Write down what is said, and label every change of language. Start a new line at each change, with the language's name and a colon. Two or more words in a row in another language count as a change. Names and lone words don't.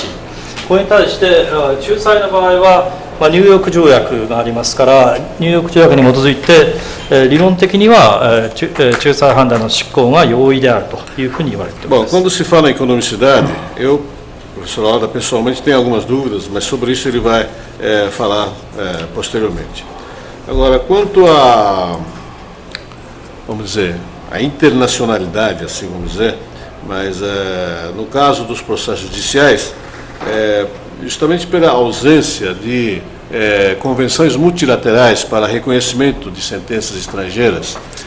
Japanese: これに対して仲裁の場合は、ニューヨーク条約がありますから、ニューヨーク条約に基づいて、理論的には仲裁判断の執行が容易であるというふうに言われています。
Portuguese: Bom, quando se fala em economicidade, eu, professor Lauda, pessoalmente tenho algumas dúvidas, mas sobre isso ele vai falar posteriormente. Agora, quanto a, vamos dizer, a internacionalidade, assim vamos dizer, mas no caso dos processos judiciais, justamente pela ausência de convenções multilaterais para reconhecimento de sentenças estrangeiras